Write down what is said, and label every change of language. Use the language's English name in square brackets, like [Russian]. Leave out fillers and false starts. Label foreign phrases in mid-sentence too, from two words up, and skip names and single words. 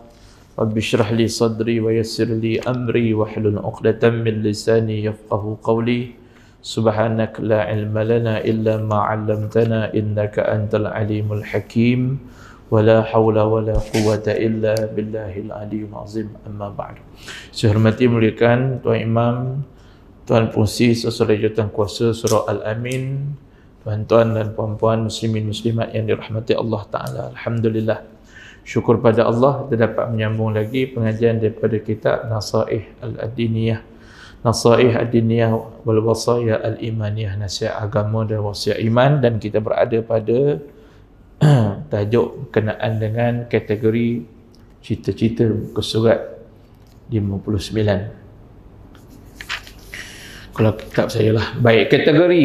[Arabic] رب اشرح لي صدري ويسر لي أمري واحلل عقدة من لساني يفقهوا قولي. سبحانك لا علم لنا إلا ما علمتنا إنك أنت العليم الحكيم. ولا حول ولا قوة إلا بالله العلي العظيم. أما بعد. [Malay] Saya hormati muliakan Tuan Imam, Tuan Pengurusi Sesuai Jawatan Kuasa Surau Al-Amin, tuan-tuan dan puan-puan muslimin muslimat yang dirahmati Allah Ta'ala. Alhamdulillah, syukur pada Allah kita dapat menyambung lagi pengajian daripada kitab Nasaih Al-Adiniyah, Nasaih Ad-Diniyah wal Wasaya Al-Imaniyah, nasihat agama dan wasiat iman. Dan kita berada pada tajuk berkenaan dengan kategori cita-cita muka surat 59. Kalau kitab saya lah. Baik, kategori.